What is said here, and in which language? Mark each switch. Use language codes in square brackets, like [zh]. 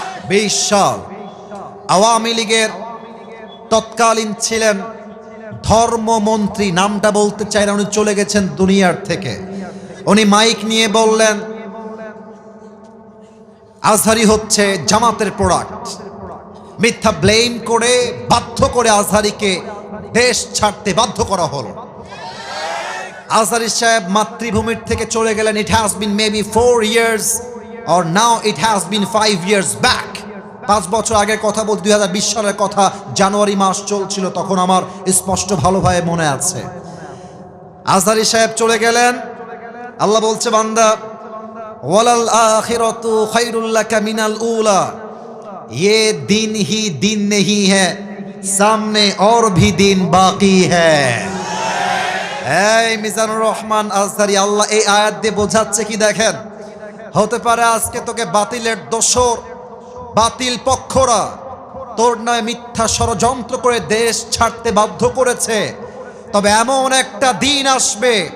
[bn] 2020 সাল আওয়ামী লীগের তৎকালীন ছিলেন ধর্মমন্ত্রী, নামটা বলতে চাই না, উনি চলে গেছেন দুনিয়ার থেকে। উনি মাইক নিয়ে বললেন আজহারী হচ্ছে জামাতের প্রোডাক্ট। মিথ্যা ব্লেম করে বাধ্য করে আজহারীকে দেশ ছাড়তে বাধ্য করা হলো। আজহারী সাহেব মাতৃভূমির থেকে চলে গেলেন। [en] It has been maybe 4 years or now it has been 5 years back। [bn] 5 বছর আগের কথা বলতে, 2020 সালের কথা, জানুয়ারি মাস চলছিল তখন, আমার স্পষ্ট ভালোভাবে মনে আছে। আজহারী সাহেব চলে গেলেন। আল্লাহ বলছে, বান্দা, [ar] ওয়ালাল আখিরাতু খায়রুল লাকা মিনাল উলা, [hi] ये दिन ही दिन नहीं है, सामने और भी दिन बाकी है। [bn] এই মিজানুর রহমান আজহারী, আল্লাহ এই আয়াত দিয়ে বোঝাচ্ছে কি দেখেন, হতে পারে আজকে তোকে বাতিলের দোসর, বাতিল পক্ষরা তোর নামে মিথ্যা ষড়যন্ত্র করে দেশ ছাড়তে বাধ্য করেছে, তবে এমন একটা দিন আসবে